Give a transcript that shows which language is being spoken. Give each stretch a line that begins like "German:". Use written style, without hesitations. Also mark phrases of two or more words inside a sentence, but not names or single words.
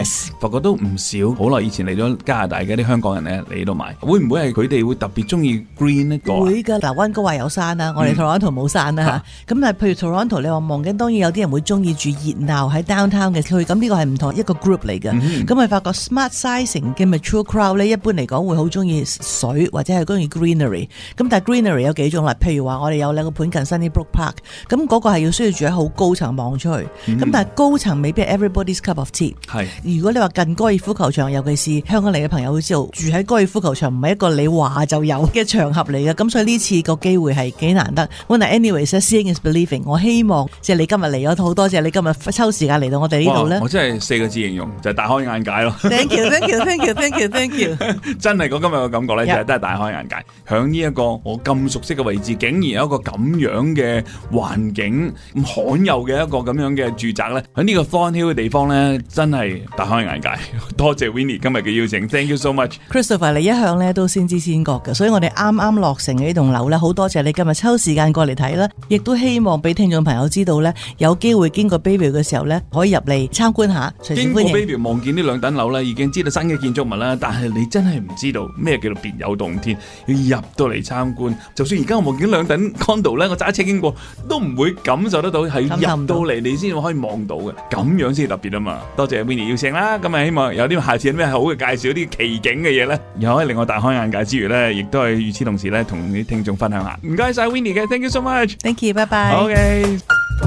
Cantonese: 發覺都唔少，好耐以前嚟咗加拿大嘅啲香港人咧嚟呢度買，會唔會係佢哋會特別中意 green 呢個？會㗎，嗱，溫哥華有山啦，我哋 Toronto 冇山啦嚇。咁但係譬如 Toronto，你話望緊，當然有啲人會中意住熱鬧喺 downtown 嘅區，咁呢個係唔同一個 group 嚟嘅。咁咪發覺
English: smart sizing
Cantonese: 嘅
English: mature crowd
Cantonese: 咧，一般嚟講會好中意水或者係中意 greenery。咁但係 greenery 有幾種啦，譬如話我哋有兩個盤近 Sunnybrook Park， 咁嗰個係要需要住喺好高層望出去。咁但係高層未必係
English: everybody's cup of tea。
Cantonese: 如果你話近高爾夫球場，尤其是香港嚟嘅朋友會知道，住喺高爾夫球場唔係一個你話就有嘅場合嚟嘅。咁所以呢次個機會係幾難得。
English: Anyways，seeing is believing。
Cantonese: 我希望即係你今日嚟咗，好多謝你今日抽時間嚟到我哋呢度咧。我真係4個字形容，就係大開眼界咯。
English: Thank you。
Cantonese: 真係我今日嘅感覺咧，就係都係大開眼界。響呢一個我咁熟悉嘅位置，竟然有一個咁樣嘅環境，咁罕有嘅一個咁樣嘅住宅咧，喺呢個 Thorn Hill 嘅地方咧，真係大開眼界。多謝 Winnie 今日嘅邀請 ，
English: Thank you so much。
Cantonese: Christopher，你一向咧都先知先覺嘅，所以我哋啱啱落成嘅呢棟樓咧，好多謝你今日抽時間過嚟睇啦，亦都希望俾聽眾朋友知道咧，有機會經過 Bayview 嘅時候咧，可以入嚟參觀下。經過 Bayview 望見呢兩棟樓咧，已經知道新嘅建築物啦，但係你真係唔知道咩叫做別有洞天，要入到嚟參觀。就算而家我望見兩棟 condo 咧，我揸車經過都唔會感受得到，係入到嚟你先可以望到嘅，咁樣先特別啊嘛。多謝 Winnie 邀請啦，今日希望有啲下次有咩好嘅介紹，啲奇景嘅嘢咧，又可以令我大開眼界之餘咧，亦都係與此同時咧，同啲聽眾分享下。唔該晒 Winnie嘅 ，
English: Thank you so much，Thank you，拜拜。 OK。